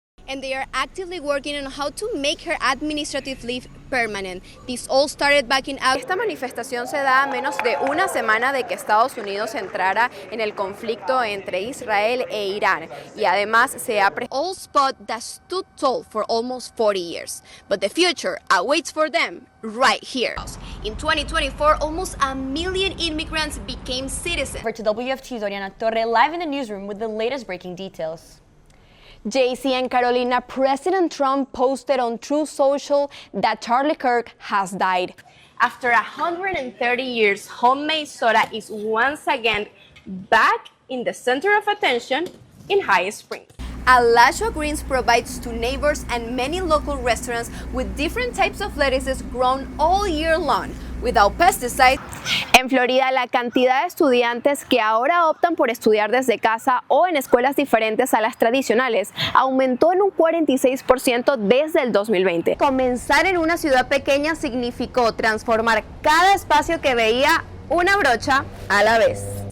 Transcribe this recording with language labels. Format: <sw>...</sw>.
<en>and they are actively working on how to make her administrative leave permanent. This all started back in August.</en> <es>Esta manifestación se da a menos de una semana de que Estados Unidos entrara en el conflicto entre Israel e Irán, y además se ha</es> <en>all spot that stood tall for almost 40 years. But the future awaits for them right here. In 2024, almost 1 million immigrants became citizens. Over to WFT's Oriana Torre, live in the newsroom with the latest breaking details. JC and Carolina, President Trump posted on Truth Social that Charlie Kirk has died. After 130 years, homemade soda is once again back in the center of attention in High Springs. Alachua Greens provides to neighbors and many local restaurants with different types of lettuces grown all year long, without pesticides.</en> <es>En Florida, la cantidad de estudiantes que ahora optan por estudiar desde casa o en escuelas diferentes a las tradicionales aumentó en un 46% desde el 2020. Comenzar en una ciudad pequeña significó transformar cada espacio que veía una brocha a la vez.</es>